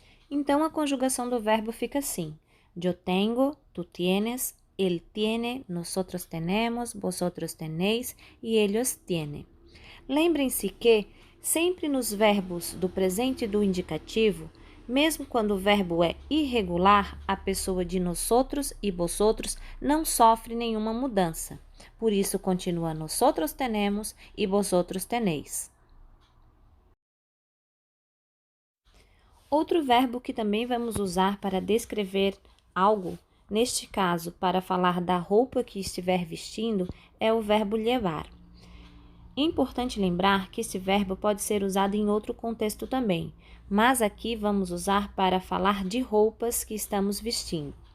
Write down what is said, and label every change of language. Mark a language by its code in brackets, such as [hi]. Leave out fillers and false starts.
[pt] Então, a conjugação do verbo fica assim: [es] yo tengo, tú tienes, él tiene, nosotros tenemos, vosotros tenéis [pt] e [es] ellos tienen. [pt] Lembrem-se que, sempre nos verbos do presente do indicativo, mesmo quando o verbo é irregular, a pessoa de nosotros e vosotros não sofre nenhuma mudança. Por isso, continua [es] nosotros tenemos [pt] e [es] vosotros tenéis. [pt] Outro verbo que também vamos usar para descrever algo, neste caso, para falar da roupa que estiver vestindo, é o verbo levar. É importante lembrar que esse verbo pode ser usado em outro contexto também, mas aqui vamos usar para falar de roupas que estamos vestindo.